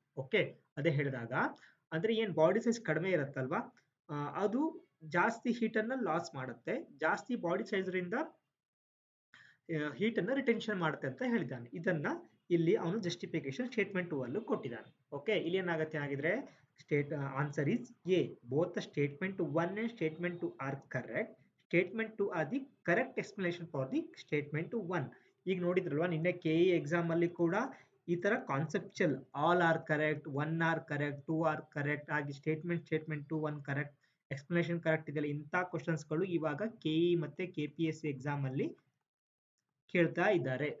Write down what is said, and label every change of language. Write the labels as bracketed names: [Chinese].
[Kannada] Okay, ಅದೇ ಹೇಳಿದಾಗ ಅಂದ್ರೆ ಏನ್ ಬಾಡಿ ಸೈಜ್ ಕಡಿಮೆ ಇರುತ್ತಲ್ವಾ, ಅದು ಜಾಸ್ತಿ ಹೀಟ್ ಅನ್ನ ಲಾಸ್ ಮಾಡುತ್ತೆ. ಜಾಸ್ತಿ ಬಾಡಿ ಸೈಜ್ ರಿಂದ ಹೀಟ್ ಅನ್ನ ರಿಟೆನ್ಷನ್ ಮಾಡುತ್ತೆ ಅಂತ ಹೇಳಿದ್ದಾನೆ. ಇದನ್ನ ಇಲ್ಲಿ ಅವನು ಜಸ್ಟಿಫಿಕೇಶನ್ ಸ್ಟೇಟ್ಮೆಂಟ್ 2 ಅಲ್ಲೂ ಕೊಟ್ಟಿದ್ದಾನೆ. ಓಕೆ, ಇಲ್ಲಿ ಏನಾಗುತ್ತೆ ಆಗಿದ್ರೆ [English] Answer is A. Both the statement 1 and statement 2 are correct. Statement 2 are the correct explanation for the statement 1. [Kannada] ಈಗ ನೋಡಿದ್ರಲ್ವಾ ನಿನ್ನೆ KE ಎಕ್ಸಾಮ್ ಅಲ್ಲಿ ಕೂಡ ಈ ತರ conceptual all are correct, 1 are correct, 2 are correct ಆಗಿ ಸ್ಟೇಟ್ಮೆಂಟ್ 2 1 ಕರೆಕ್ಟ್, ಎಕ್ಸ್ಪ್ಲನೇಷನ್ ಕರೆಕ್ಟ್ ಇದೆಯಲ್ಲ, ಇಂಥ ಕ್ವಶನ್ಸ್ ಗಳು ಇವಾಗ KE ಮತ್ತೆ KPSC ಎಕ್ಸಾಮ್ ಅಲ್ಲಿ ಕೇಳ್ತಾ ಇದ್ದಾರೆ.